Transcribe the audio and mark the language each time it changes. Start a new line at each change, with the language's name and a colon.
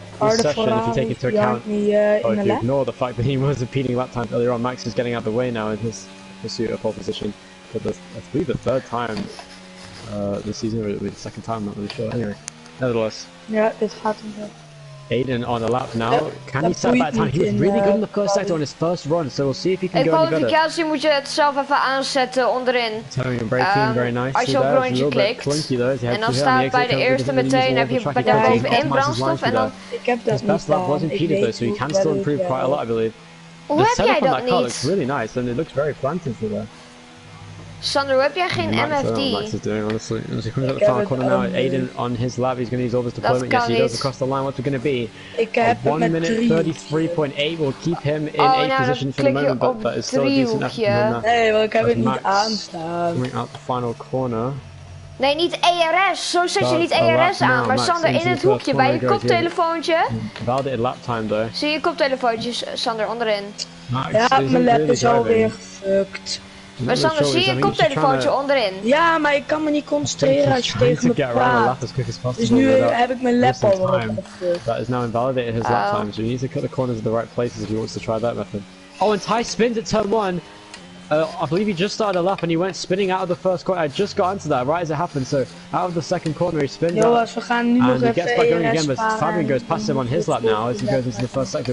English: This session, if you take into account, if you ignore the fact that he was impeding lap times earlier on, Max is getting out of the way now in his pursuit of pole position for the, I believe, the 3rd time this season, or the 2nd time, I'm not really sure. Anyway, nevertheless.
Dutch: Ja, dit gaat hem wel.
English: Aiden on a lap now. Can he set that time? He was really good in the first sector on his first run, so we'll see if he can go any better.
Dutch: In kwalificatie moet je het zelf even aanzetten onderin.
English: Very nice.
Dutch: Als je op rondje klikt. En dan staat bij de eerste meteen, heb je bij daarbovenin brandstof en dan... Ik heb dat
English: his best lap was impeded though, so he can still improve quite a lot, I believe.
Dutch: Hoe heb jij dat
English: car looks really nice, and it looks very planted for there.
Dutch: Sander, heb jij geen MFD?
English: Max is doing, honestly. As he comes out the final corner now, Aiden on his lap, he's going to use all this deployment. Yes, he does across the line. What's it going to be? 1 minute 33.8 will keep him in 8th position for the moment, but that is still a decent effort.
Dutch: Nee, want ik heb het niet aanstaan.
English: Coming out the final corner.
Dutch: Nee, niet ERS. Zo zet je niet ERS aan. Maar Sander, in het hoekje, bij je koptelefoontje.
English: Validated lap time though.
Dutch: Zie je koptelefoontjes, Sander, onderin. Ja, mijn lap is alweer gefukt. Maar Sander, zie je een koptelefoontje onderin? Ja, maar ik kan me niet concentreren als je tegen me praat. Dus nu heb ik mijn lap al opgefukt.
English: That is now invalidated his lap time, so he needs to cut the corners at the right places if he wants to try that method. Oh, and Ty spins at turn 1. I believe he just started a lap and he went spinning out of the first corner. I just got into that right as it happened, so out of the second corner he spins out.
Dutch: We gaan nu nog
English: and he gets back going again, but Fabian goes past him on his lap now as he goes into the first sector.